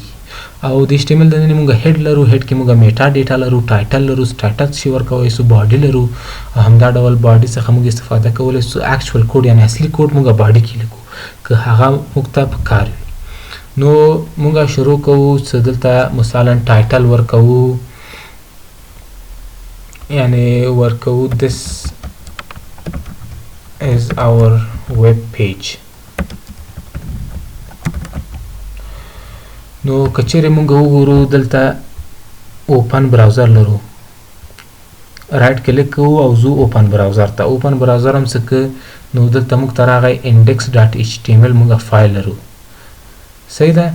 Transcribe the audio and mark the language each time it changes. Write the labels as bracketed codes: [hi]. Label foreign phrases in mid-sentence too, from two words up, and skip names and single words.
[ps] او د html دننه موږ هډ لرو، هډ کې موږ [en] meta data [ps] لرو، ټایټل لرو، ټایټل شي ورکوي، سو باډي لرو، همدا ډول باډي څخه موږ استفاده کولای سو [en] actual code [ps] یعنی اصلي کوډ موږ باډي کې لیکو که هغه موږ ته پکار وي. نو موږ شروع کوو چې دلته مثلا ټایټل ورکوو، یعنی ورکوو [en] this is our web page. [ps] نو کچېرې موږ وګورو دلته [en] open browser [ps] لرو، [en] right click [ps] کوو او زو [en] open browser [ps] ته. [en] open browser [ps] هم څه که نو دلته موږ ته راغی index.html موږ فایل لرو، صحیح ده.